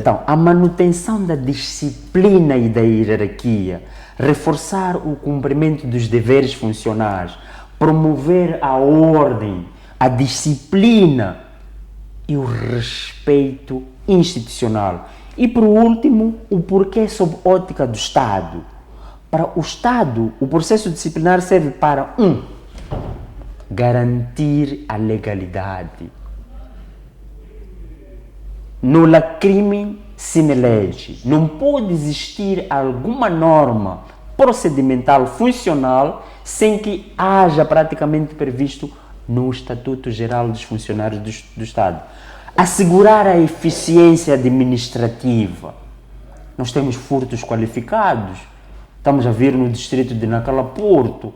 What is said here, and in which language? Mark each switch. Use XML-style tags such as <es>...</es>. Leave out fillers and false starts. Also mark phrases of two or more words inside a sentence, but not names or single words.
<pt>Então, a manutenção da disciplina e da hierarquia, reforçar o cumprimento dos deveres funcionais, promover a ordem, a disciplina e o respeito institucional. E, por último, o porquê sob ótica do Estado. Para o Estado, o processo disciplinar serve para garantir a legalidade.</pt> <la>Nulla crimen sine lege.</la> <pt>Não pode existir alguma norma procedimental funcional sem que haja praticamente previsto no Estatuto Geral dos Funcionários do Estado. Assegurar a eficiência administrativa. Nós temos furtos qualificados. Estamos a ver no distrito de Nacala Porto.</pt>